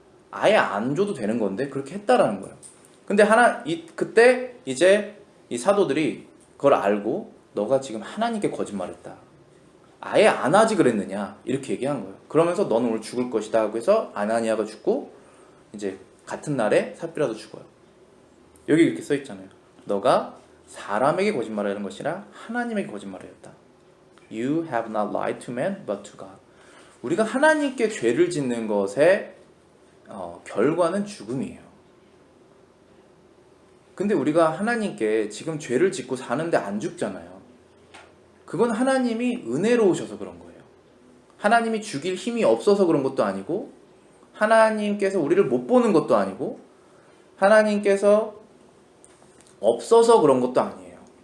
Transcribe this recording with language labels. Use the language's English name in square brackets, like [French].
[Korean] 아예 안 줘도 되는 건데 그렇게 했다라는 거예요. 근데 그때 이제 이 사도들이 그걸 알고 너가 지금 하나님께 거짓말했다. 아예 안 하지 그랬느냐 이렇게 얘기한 거예요. 그러면서 너는 오늘 죽을 것이다 하고 해서 아나니아가 죽고 이제 같은 날에 삽비라도 죽어요. 여기 이렇게 써 있잖아요. 너가 사람에게 거짓말하는 것이라 하나님에게 거짓말하였다. [English] You have not lied to man but to God. [Korean] 우리가 하나님께 죄를 짓는 것의 결과는 죽음이에요. 근데 우리가 하나님께 지금 죄를 짓고 사는데 안 죽잖아요. 그건 하나님이 은혜로우셔서 그런 거예요. 하나님이 죽일 힘이 없어서 그런 것도 아니고, 하나님께서 우리를 못 보는 것도 아니고, 하나님께서 없어서 그런 것도 아니에요.